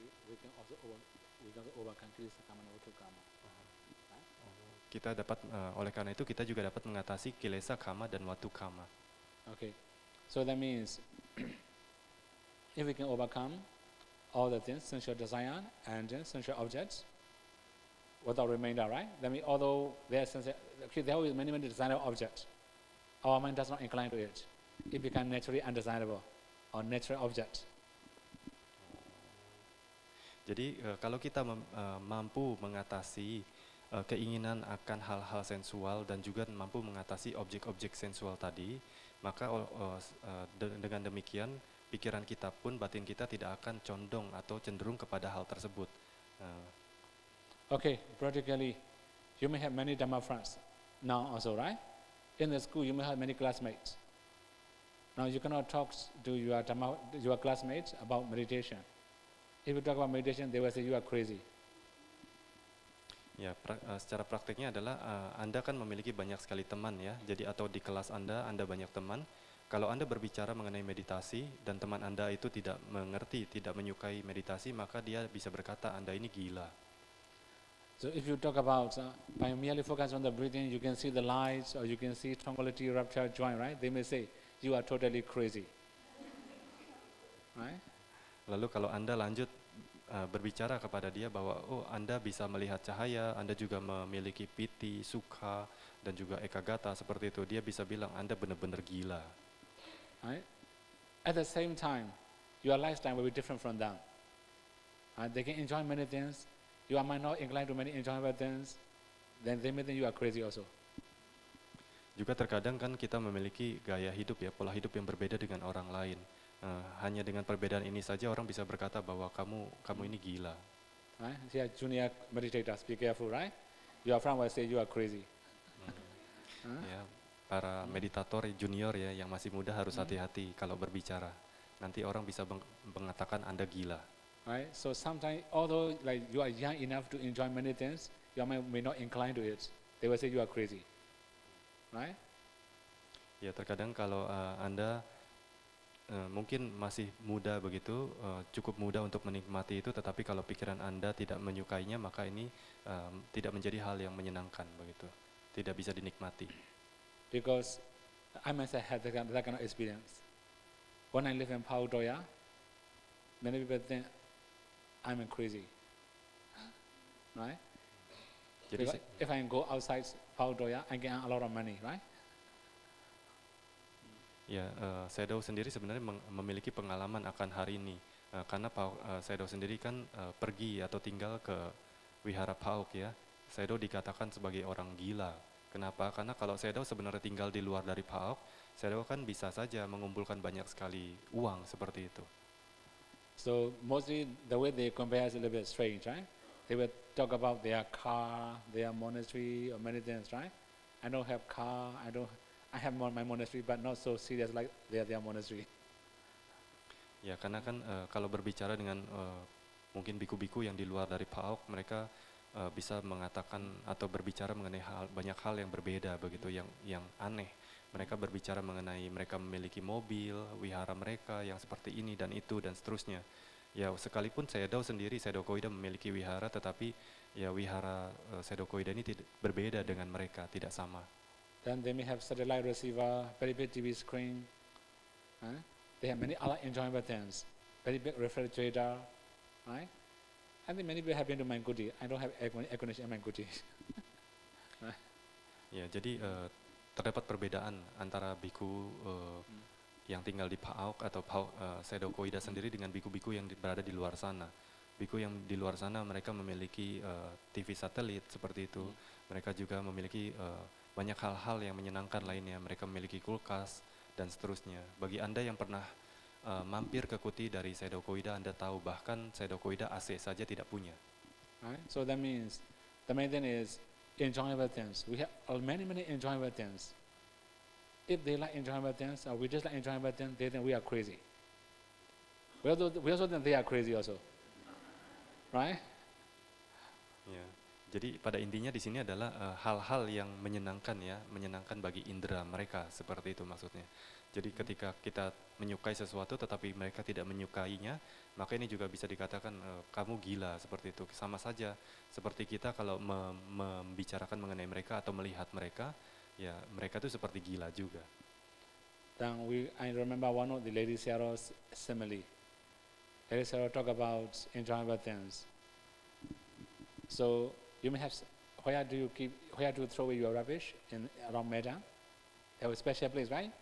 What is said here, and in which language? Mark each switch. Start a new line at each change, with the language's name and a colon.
English: We can also overcome kilesa kama and watu kama.
Indonesian: Kita dapat oleh karena itu kita juga dapat mengatasi kilesa kama dan watu kama.
English: Okay, so that means if we can overcome all the things, sensual desire and sensual objects, without remainder, right? That means although there are many desirable objects, our mind does not incline to it. It becomes naturally undesirable or natural object.
Indonesian: Jadi kalau kita mampu mengatasi keinginan akan hal-hal sensual dan juga mampu mengatasi objek-objek sensual tadi, maka dengan demikian pikiran kita pun, batin kita tidak akan condong atau cenderung kepada hal tersebut.
English: Okay, practically, you may have many Dhamma friends now also, right? In the school, you may have many classmates. Now you cannot talk to your classmates about meditation. If you talk about meditation, they will say you are crazy.
Indonesian: Ya, secara prakteknya adalah Anda kan memiliki banyak sekali teman ya. Jadi atau di kelas Anda banyak teman. Kalau Anda berbicara mengenai meditasi dan teman Anda itu tidak mengerti, tidak menyukai meditasi, maka dia bisa berkata Anda ini gila.
English: So if you talk about by merely focus on the breathing, you can see the lights or you can see tranquility, rapture, joy, right? They may say you are totally crazy, right?
Indonesian: Lalu kalau Anda lanjut berbicara kepada dia bahwa Anda bisa melihat cahaya, Anda juga memiliki piti, sukha, dan juga ekagata seperti itu, dia bisa bilang Anda benar-benar gila.
English: Right? At the same time, your lifestyle will be different from them. They can enjoy many things. You might not inclined to many enjoyable things. Then they may think you are crazy also.
Indonesian: Juga terkadang kan kita memiliki gaya hidup ya, pola hidup yang berbeda dengan orang lain. Hanya dengan perbedaan ini saja orang bisa berkata bahwa kamu ini gila.
English: Right? Here, junior meditators, be careful, right? Your friend will say you are crazy.
Indonesian: Ya, para meditator junior ya yang masih muda harus hati-hati kalau berbicara. Nanti orang bisa mengatakan Anda gila.
English: Right? So sometimes, although like you are young enough to enjoy many things, your mind may not incline to it. They will say you are crazy. Right?
Indonesian: Ya, terkadang kalau Anda mungkin masih muda begitu, cukup muda untuk menikmati itu, tetapi kalau pikiran Anda tidak menyukainya, maka ini tidak menjadi hal yang menyenangkan begitu, tidak bisa dinikmati.
English: Because I myself had that kind of experience. When I live in Paudoya, many people think I'm crazy, right?
Indonesian: Jadi
English: if I go outside Paudoya, I get a lot of money, right?
Indonesian: Ya, Sedo sendiri sebenarnya memiliki pengalaman akan hari ini, karena Sedo sendiri kan pergi atau tinggal ke Wihara Pauk ya. Sedo dikatakan sebagai orang gila. Kenapa? Karena kalau Sedo sebenarnya tinggal di luar dari Pauk, Sedo kan bisa saja mengumpulkan banyak sekali uang seperti itu.
English: So mostly the way they compare is a little bit strange, right? They will talk about their car, their monastery, or many things, right? I don't have car, I have my monastery, but not so serious like their monastery.
Indonesian: Ya, karena kan kalau berbicara dengan mungkin biku-biku yang di luar dari PAOK, mereka bisa mengatakan atau berbicara mengenai banyak hal yang berbeda begitu, yang aneh. Mereka berbicara mengenai mereka memiliki mobil, wihara mereka yang seperti ini dan itu dan seterusnya. Ya, sekalipun Sedo sendiri, Sedo Koida memiliki wihara, tetapi ya wihara Sedo Koida ini berbeda dengan mereka, tidak sama.
English: Then they may have satellite receiver, very big TV screen. They have many other enjoyable things, very big refrigerator, right? I think many people have been to Mangkuti. I don't have air conditioning in Mangkuti.
Indonesian: Ya, jadi terdapat perbedaan antara biku yang tinggal di PAOK atau Sedo Koida sendiri dengan biku-biku yang berada di luar sana. Biku yang di luar sana mereka memiliki TV satelit seperti itu. Mereka juga memiliki banyak hal-hal yang menyenangkan lainnya. Mereka memiliki kulkas dan seterusnya. Bagi Anda yang pernah mampir ke Kuti dari Sedo Koida, Anda tahu bahkan Sedo Koida AC saja tidak punya.
English: Right? So that means the main thing is enjoyable things. We have many enjoyable things. if they like enjoyable things or we just like enjoyable things, they think we are crazy. We also think they are crazy also, right?
Indonesian: Ya, jadi pada intinya di sini adalah hal-hal yang menyenangkan ya, menyenangkan bagi indera mereka, seperti itu maksudnya. Jadi ketika kita menyukai sesuatu tetapi mereka tidak menyukainya, maka ini juga bisa dikatakan kamu gila, seperti itu. Sama saja seperti kita kalau membicarakan mengenai mereka atau melihat mereka, ya mereka itu seperti gila juga.
English: Then I remember one of the Lady Sarah's simile. Lady Sarah talk about enjoyable things. So you may have, where do you throw away your rubbish around Medan? They have a special place, right?